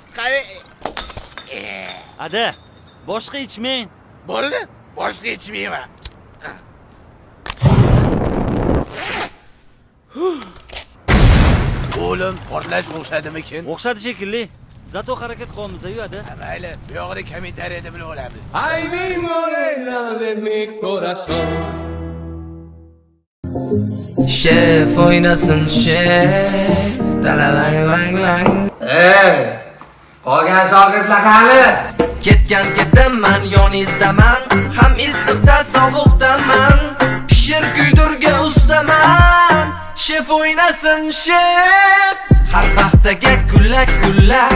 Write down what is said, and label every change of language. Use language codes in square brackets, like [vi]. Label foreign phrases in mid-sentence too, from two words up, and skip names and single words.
[uz] Ada, boshqa ichmang. Bo'ldi, boshqa ichmayman. O'g'lim, portlash o'xshadimikin? O'xshadi shekilli. Zato harakat qilamiz-ku, Ada. Mayli, bu yoqda kommentariyada bilib olamiz. [es] Ay mi morena de mi corazón. [uz] Chef o'ynasin, chef. Talalang. Qolgan shogirdlar qani? Ketaman yoningizdaman, ham issiqda sovuqdaman. Pishir kuydirga ustaman. Chef o'ynasin, chef. Har vaqtga kulak.